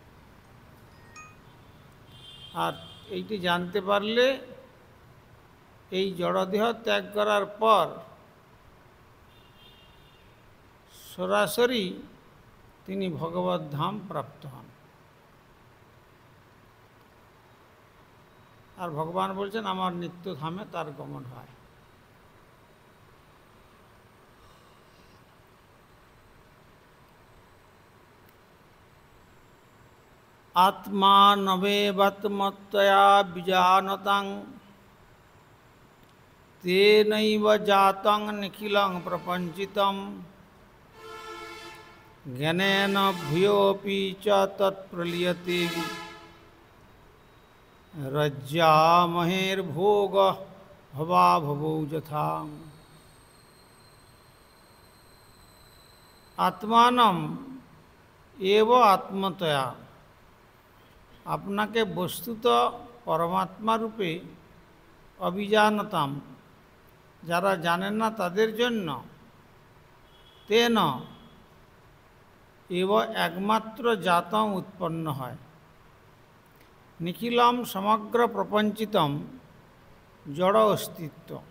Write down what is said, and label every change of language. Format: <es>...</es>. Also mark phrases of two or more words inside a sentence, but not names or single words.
<bn>আর এইটি জানতে পারলে এই জড়দেহ ত্যাগ করার পর সরাসরি তিনি ভগবত ধাম প্রাপ্ত হন। আর ভগবান বলছেন আমার নিত্য ধামে তার গমন হয়।</bn> <sa>आत्मानमेवत्मत्तया बीजानतं तेनैव जातं निखिलं प्रपञ्चितं ज्ञानेन भूयोऽपि च तत्प्रलीयते रज्जामहेर्भोगः भवाभवौ यथा। आत्मानं एव आत्मतया,</sa> <bn>আপনাকে বস্তুত পরমাত্মা রূপে অবিজানতাম, যারা জানেন না তাদের জন্য, তেন এব একমাত্র জাতম উৎপন্ন হয়, নিখিলম সমগ্র প্রপঞ্চিতম জড় অস্তিত্ব,</bn>